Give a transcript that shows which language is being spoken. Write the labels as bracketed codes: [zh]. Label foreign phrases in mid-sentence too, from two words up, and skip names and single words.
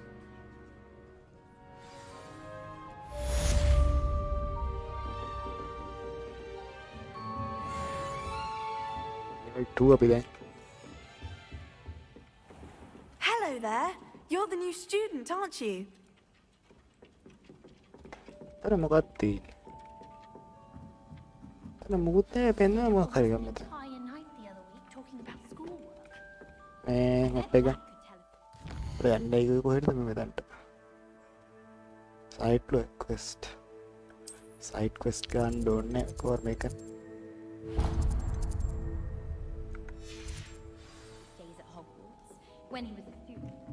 [en] Hello there. You're the new student, aren't you? [si] අර මොකක්ද අර මොකුත් නැහැ පෙන්වන්න මොකක් හරි ගමු මෙතන මැප් එක යන්න ඒක කොහෙද මේ මෙතනට [en] side quest [si] ගන්න ඕනේ කොහොම මේක [en] Stays at Hogwarts when he was a student.